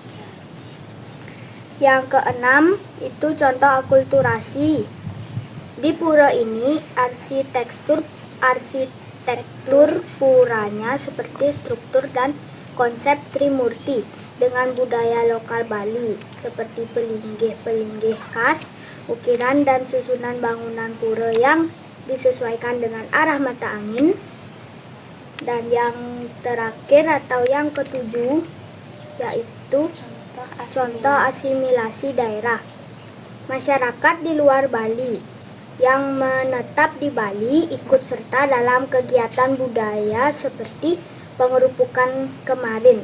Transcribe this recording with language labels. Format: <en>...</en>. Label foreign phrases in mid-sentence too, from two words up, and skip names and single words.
<id>Yang keenam itu contoh akulturasi. Di pura ini arsitektur puranya seperti struktur dan konsep Trimurti dengan budaya lokal Bali seperti pelinggih-pelinggih khas, ukiran dan susunan bangunan pura yang disesuaikan dengan arah mata angin. Dan yang terakhir atau yang ketujuh yaitu contoh asimilasi daerah. Masyarakat di luar Bali yang menetap di Bali ikut serta dalam kegiatan budaya seperti pengerupukan kemarin.</id>